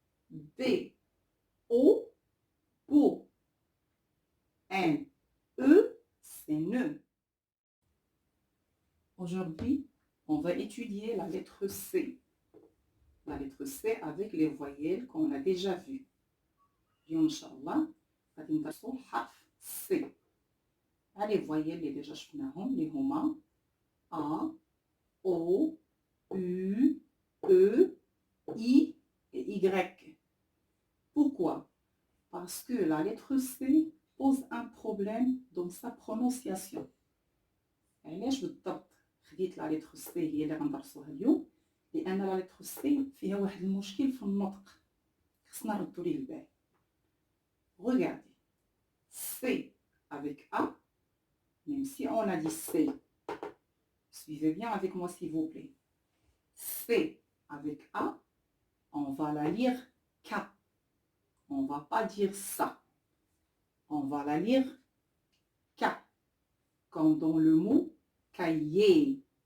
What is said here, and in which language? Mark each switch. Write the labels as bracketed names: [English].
[French] B, O, bo. N, E, c'est ne. Aujourd'hui, on va étudier la lettre C. La lettre C avec les voyelles qu'on a déjà vues. [Arabic] اليوم إن شاء الله غادي ندرسو الحرف C. [French] Les voyelles [Arabic] اللي [French] déjà [Arabic] شفناهم اللي هما [French] A, O, U, E, I et Y. Pourquoi? Parce que la lettre C pose un problème dans sa prononciation. [Arabic] علاش بالضبط خديت لا لتر سي هي اللي غندرسوها اليوم؟ لان لا لتر سي فيها واحد المشكل في النطق خصنا نردو ليه البال. [French] Regardez, C avec A, même si on a dit C, suivez bien avec moi s'il vous plaît. C avec A, on va la lire K. On va pas dire ça. On va la lire K, comme dans le mot cahier.